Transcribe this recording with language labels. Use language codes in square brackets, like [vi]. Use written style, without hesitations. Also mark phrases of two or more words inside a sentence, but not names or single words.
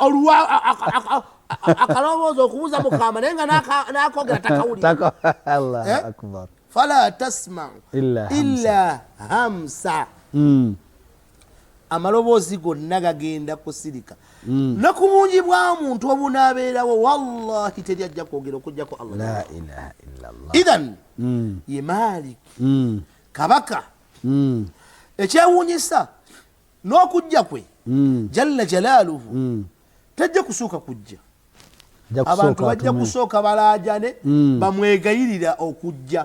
[lg] akaloboozi okubuuza mukama naye nga nakogera takawulira [ar] فلا تسمع إلا همسا [lg] amaloboozi gonna gagenda kusirika ne ku bungi bwa muntu obunaabeerawo wallahi teri ajja kwogera okujjako Allah [ar] لا إله إلا الله [lg] idhan ye Malik kabaka ekyewuunyisa n'okujja kwe [ar] جل جلاله [lg] tajja kusooka kujja abantu bajja kusooka balaajane bamwegayirira okujja